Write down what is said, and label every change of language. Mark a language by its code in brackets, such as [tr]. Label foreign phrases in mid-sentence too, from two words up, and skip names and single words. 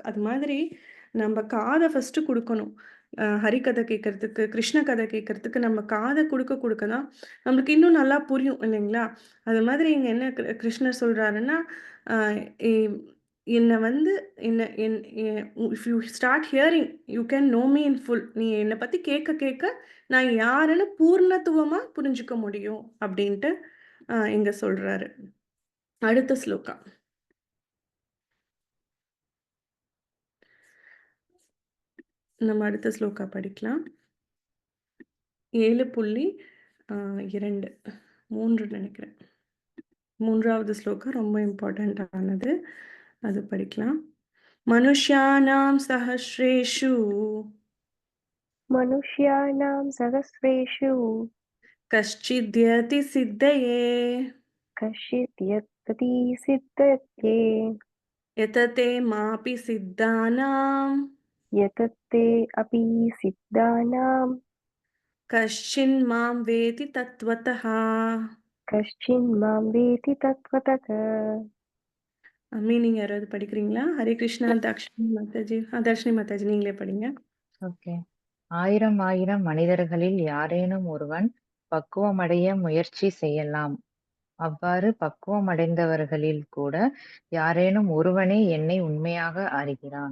[ta] அது மாதிரி நம்ம காத ஃபர்ஸ்ட்டு குடுக்கணும். ஹரிகதை கேட்கறதுக்கு, கிருஷ்ண கதை கேட்கறதுக்கு நம்ம காத குடுக்க குடுக்க தான் நம்மளுக்கு இன்னும் நல்லா புரியும் இல்லைங்களா? அது மாதிரி இங்க என்ன கிருஷ்ணர் சொல்றாருன்னா, அ எ என்ன வந்து என்ன என் எ [en] if you start hearing you can know me in full. [ta] நீ என்ன பத்தி கேட்க கேட்க நான் யாருன்னு பூர்ணத்துவமா புரிஞ்சுக்க முடியும் அப்டின்ட்டு இங்க சொல்றாரு. அடுத்த ஸ்லோகா. நம்ம அடுத்த ஸ்லோகா படிக்கலாம். 7.2 3 நினைக்கிறேன். 3வது ஸ்லோகா ரொம்ப இம்பார்ட்டன்ட்டானது. அது படிக்கலாம். [sa] मनुष्याणाम् सहस्रेषु मनुष्याणां सहस्रेषु कश्चित्यति सिद्धये कश्चित् यत्तति सिद्धये यतते मापि सिद्धानाम् यतते अपि सिद्धानां कश्चिन् माम् वेति तत्वतः. कश्चिन्मां वेति तत्त्वतः [ta] மீனிங் யாராவது படிக்கிறீங்களா? ஹரே கிருஷ்ணா. தர்ஷினி மாதாஜி. தர்ஷினி மாதாஜி நீங்களே படிங்க. ஓகே. 1000 மனிதர்களில் யாரேனும் ஒருவன் பக்குவமடைய முயற்சி செய்யலாம். அவ்வாறு பக்குவமடைந்தவர்களில் கூட யாரேனும் ஒருவனே என்னை உண்மையாக அறிகிறான்.